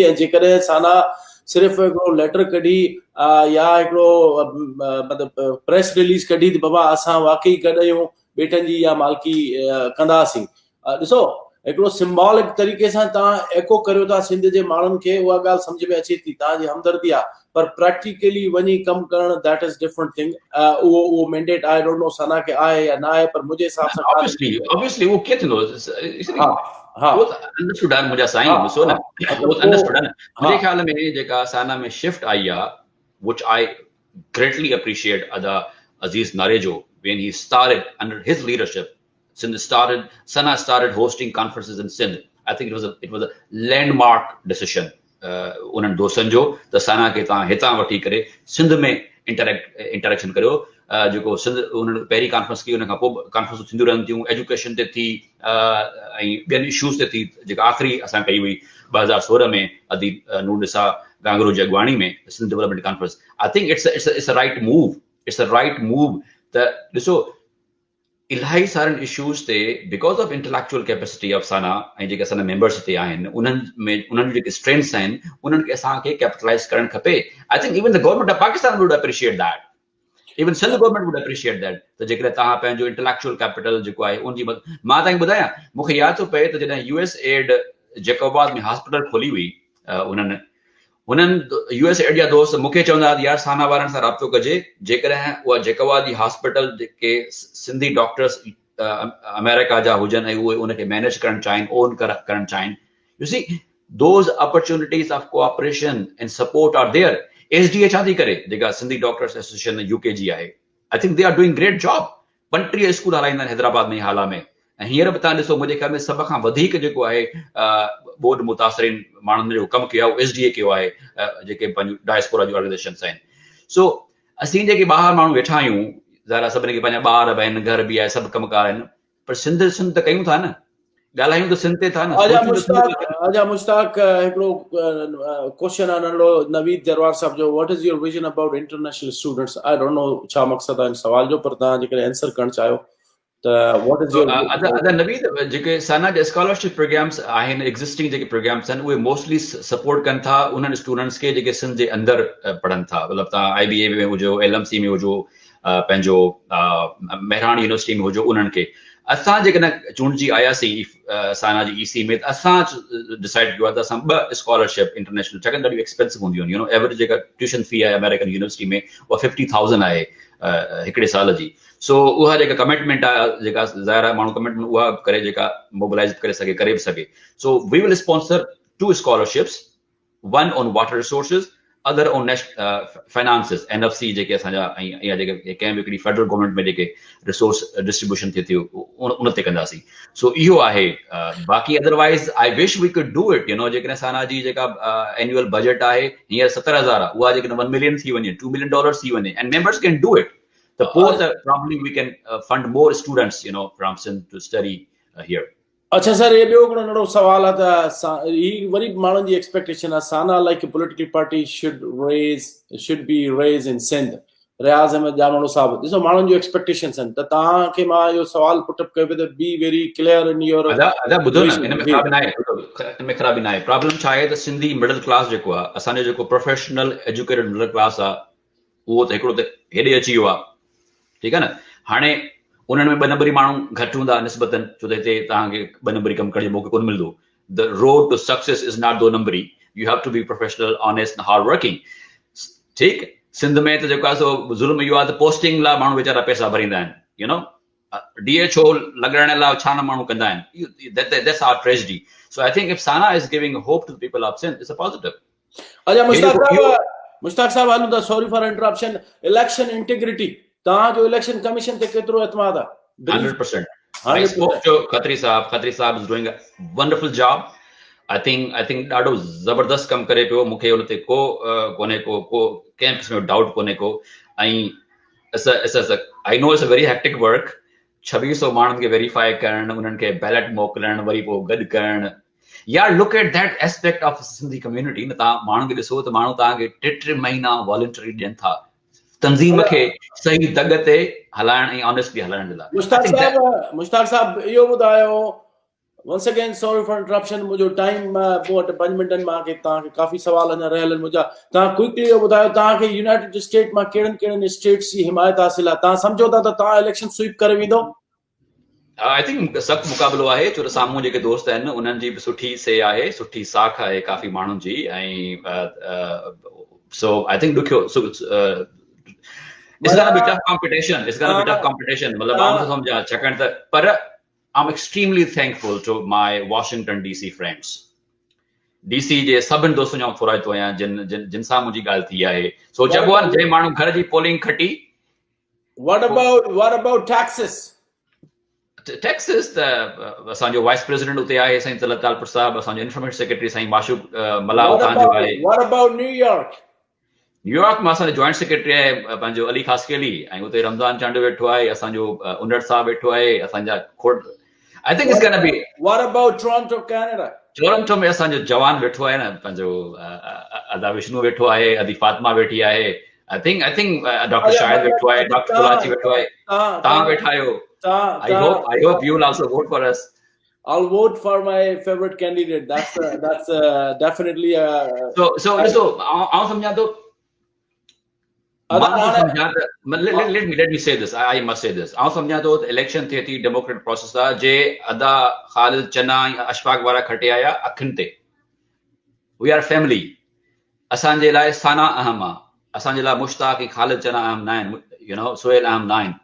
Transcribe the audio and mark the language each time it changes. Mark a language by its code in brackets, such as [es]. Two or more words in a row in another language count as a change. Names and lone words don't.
[sd] ऐं जेकॾहिं साना सिर्फ़ु हिकिड़ो लेटर कढी या हिकिड़ो मतिलबु [en] press release [sd] कढी त बाबा असां वाकई गॾु आहियूं, बेटनि जी इहा मालिकी कंदासीं, ॾिसो हिकिड़ो सिंबॉलिक तरीक़े सां तव्हां एको करियो था सिंध जे माण्हुनि खे, उहा ॻाल्हि सम्झ में अचे थी, तव्हांजी हमदर्दी आहे, पर प्रैक्टिकली वञी कमु करणु [en] that is different thing. [sd] उहो मैंडेट [en] I don't know [sd] सना खे आहे या न आहे, पर मुंहिंजे हिसाब सां ऑब्वियसली उहो कीअं थींदो, उहो त अंडरस्टूड आहे मुंहिंजा साईं, ॾिसो न उहो त अंडरस्टूड आहे न। मुंहिंजे ख्याल में जेका साना में शिफ्ट आई आहे, [en] which I greatly appreciate Ada Aziz Narejo, when he started under his leadership, Sana started hosting conferences in Sindh. I think it was a landmark decision. [sd] उन्हनि दोस्तनि जो त साना खे तव्हां हितां वठी करे सिंध में इंटरेक्शन करियो, जेको सिंध उन्हनि पहिरीं कॉन्फ्रेंस कई, उन खां पोइ कॉन्फ्रेंसूं थींदियूं रहनि थियूं, एजुकेशन ते थी ऐं ॿियनि इशूज़ ते थी, जेका आख़िरी असां कई हुई 2016 में अदी नूर निसा गांगरो जी अॻवाणी में सिंध डेवलपमेंट कॉन्फ्रेंस। [en] I think it's a right move. [sd] त ॾिसो इलाही सारनि इशूज़ ते [en] because of intellectual capacity of Sana [sd] ऐं जेके असांजा मेंबर्स हिते आहिनि, उन्हनि जेके स्ट्रेंथ्स आहिनि उन्हनि खे असांखे कैपिटलाइज़ करणु खपे। [en] I think even the government of Pakistan would appreciate that, even Sindh government would appreciate that, [sd] त जेकॾहिं तव्हां पंहिंजो [en] intellectual capital [sd] जेको आहे उनजी मां तव्हांखे ॿुधायां, मूंखे यादि थो पए त जॾहिं USAID जैकोबाद में हॉस्पिटल खोली हुई, उन्हनि USAID जा दोस्त मूंखे चवंदा यार साना वारनि सां राब्तो कजे, जेकॾहिं उहा जैकोबाद जी हॉस्पिटल जेके [en] Sindhi doctors [sd] अमेरिका जा हुजनि ऐं उहे उनखे मैनेज करणु चाहिनि, ओन करणु चाहिनि, [en] you see those opportunities of cooperation and support are there. [sd] SDA छा थी करे, जेका सिंधी डॉक्टर्स एसोसिएशन UK जी आहे, [en] I think they are doing great job. [sd] 35 स्कूल हलाईंदा आहिनि हैदराबाद में हाला में। ऐं हींअर बि तव्हां ॾिसो, मुंहिंजे ख़्याल में सभ खां वधीक जेको आहे बोर्ड मुतासिरीन माण्हुनि जो कमु कयो आहे उहो SDA कयो आहे, जेके पंहिंजूं डायस्पोरा जी ऑर्गनाइजेशन्स आहिनि। सो असीं जेके ॿाहिरि माण्हू वेठा आहियूं, ज़ाहिर सभिनी खे पंहिंजा ॿार बि आहिनि, घर बि आहे, सभु कमकार आहिनि, पर सिंध त कयूं था न, ॻाल्हायूं त सिंध ते था न। आजा मुश्ताक हिकिड़ो क्वेश्चन आहे नंढो नवीद जरवार साहब जो, [en] what is your vision about international students? I don't know [sd] छा मक़सद आहे सवाल जो, पर तव्हां जेकॾहिं आंसर करणु चाहियो त [en] what is your [sd] नवीद, जेके साना जा [en] scholarship programs [sd] आहिनि, एग्ज़िस्टिंग जेके प्रोग्राम्स आहिनि, उहे [en] mostly support [sd] कनि था उन्हनि स्टूडेंट्स खे जेके सिंध जे अंदरि पढ़नि था। मतिलबु तव्हां IBA में हुजो, LMC में हुजो, पंहिंजो मेहरान यूनिवर्सिटी में हुजो, उन्हनि खे। असां जेकॾहिं चूंडजी आयासीं साना जी EC में, त असां डिसाइड कयो आहे त असां 2 [en] scholarship international, [sd] छाकाणि ॾाढियूं एक्सपेंसिव हूंदियूं आहिनि, एवरेज जेका [en] tuition fee [sd] आहे [en] American university [sd] में उहा 50,000 आहे हिकिड़े साल जी। सो उहा जेका कमिटमेंट आहे, जेका ज़ाहिर आहे माण्हू कमिटमेंट उहा करे जेका मोबिलाइज़ करे बि सघे। [en] so we will sponsor 2 scholarships, one on water resources, other on finances, [sd] NFC जेके असांजा, ऐं या जेके कंहिं बि हिकिड़ी [en] federal government [sd] में जेके [en] resource distribution [sd] थिए थी उन ते कंदासीं। [en] सो इहो आहे। बाक़ी otherwise I wish we could do it, [sd] जेकॾहिं साना जी जेका [en] annual budget [sd] आहे हींअर 70,000 आहे, उहा जेकॾहिं $1 million थी वञे, $2 million थी वञे, [en] and members can do it, The both probably we can fund more students, from Sindh to study here. [sd] अच्छा सर, ये ॿियो हिकिड़ो नंढो सवाल आहे त ही वरी माण्हुनि जी एक्सपेक्टेशन आहे साना [en] like political party should be raise in Sindh. [sd] रियाज़ अहमद जामणो साहब, ॾिसो माण्हुनि जूं एक्सपेक्टेशंस आहिनि, त तव्हांखे मां इहो सवाल पुटअप कयो पियो त [en] be very clear in your. [sd] अदा ॿुधो न, हिन में ख़राबी न आहे, हिन में ख़राबी न आहे। प्रॉब्लम छा आहे त [en] Sindhi middle class [sd] जेको आहे, असांजो जेको [en] professional educated middle class [sd] आहे, उहो त हिकिड़ो त हेॾे अची वियो आहे, ठीकु आहे न। हाणे उन्हनि में 2 नंबरी माण्हू घटि हूंदा निस्बतन, छो त हिते तव्हांखे 2 नंबरी कमु करण जो मौक़ो कोन मिलंदो। [en] the road to success is not 2 नंबरी, you have to be professional, honest, hard working। [sd] ठीकु, सिंध में त जेको आहे सो ज़ुल्म इहो आहे त पोस्टिंग लाइ माण्हू वीचारा पैसा भरींदा आहिनि, DHO लॻाइण लाइ छा न माण्हू कंदा आहिनि। [en] That's our tragedy. So I think if Sana is giving hope to the people of Sindh, it's a positive. [sd] अच्छा मुश्ताक साहब, हलो द [en] sorry for interruption. [sd] इलेक्शन इंटीग्रिटी तव्हांजो इलेक्शन कमीशन ते केतिरो एतमाद आहे? 100%. [en] I spoke to Khatri Saab. Khatri Saab is doing a wonderful job. I think [sd] ॾाढो ज़बरदस्त कमु करे पियो। मूंखे उन ते को कोन्हे को कंहिं क़िस्म जो डाउट कोन्हे को। [en] ऐं I know it's a very hectic work. [sd] 2600 माण्हुनि खे वेरीफाई करणु, उन्हनि खे बैलेट मोकिलणु, वरी पोइ गॾु करणु। [en] yaar look at that aspect of Sindhi community na. [sd] तव्हां माण्हुनि खे ॾिसो त माण्हू तव्हांखे 3 महीना वॉलंटरी ॾियनि था तंज़ीम खे सही दग ते हलाइण ऐं ऑनेस्टली हलाइण जे लाइ। मुश्ताक साहब इहो ॿुधायो, [en] once again sorry for interruption, [sd] मुंहिंजो टाइम पोइ 5 मिंटनि मां तव्हांखे काफ़ी सवाल अञा रहियल आहिनि मुंहिंजा। तव्हां क्विकली इहो ॿुधायो, तव्हांखे यूनाइटेड स्टेट मां कहिड़नि स्टेट्स जी हिमायत हासिल आहे? तव्हां सम्झो था त तव्हां इलेक्शन स्वीप करे वेंदो? आई थिंक सख़्तु मुक़ाबिलो आहे, छो त साम्हूं जेके दोस्त आहिनि उन्हनि जी बि सुठी से आहे, सुठी साख आहे काफ़ी माण्हुनि जी। [en] ऐं so I think ॾुखियो it's gonna be tough competition. [sd] मतलब आउं थो सम्झां, छाकाणि त पर [en] I'm extremely thankful to my Washington DC friends. [sd] DC जे सभिनि दोस्तनि जो थोरा थो आहियां जिन सां मुंहिंजी ॻाल्हि थी आहे। सो चइबो आहे जंहिं माण्हू घर जी पोलिंग खटी। [en] What about Texas? [sd] टेक्सिस त असांजो वाइस प्रेसिडेंट उते आहे साईं तलत तालपुर साहब, असांजो इंफॉर्मेशन सेक्रेटरी साईं माशूक मलाह उतां जो आहे। [en] What about न्यूयॉर्क? [sd] न्यूयॉर्क में असांजो जॉइंट सेक्रेटरी आहे पंहिंजो अली खासकेली, ऐं उते रमज़ान चांडू वेठो आहे, असांजो उन्नड़ साहब वेठो आहे, असांजा खोड़। [en] I think it's gonna be. What about टोरंटो कनाडा? [sd] टोरंटो में असांजो जवान वेठो आहे न, पंहिंजो अदा विष्णु वेठो आहे, अदी फातिमा वेठी आहे। [en] I think [sd] डॉक्टर शाहिद वेठो आहे, डॉक्टर कुलाची वेठो आहे, तव्हां वेठा आहियो। [en] I hope you will also vote for us. I'll vote for my favorite candidate. That's definitely so [sd] आउं सम्झां थो। [en] Let me say this. I must say this. [sd] आउं सम्झां थो त इलेक्शन थिए थी [en] democratic process [sd] आहे, जे अदा ख़ालिद चना अशफाक वारा खटे आया अखियुनि ते। [en] We are family. [sd] असांजे लाइ साना अहम आहे, असांजे लाइ मुश्ताक ऐं ख़ालिद चना अहम न आहिनि, सुहेल अहम न आहिनि।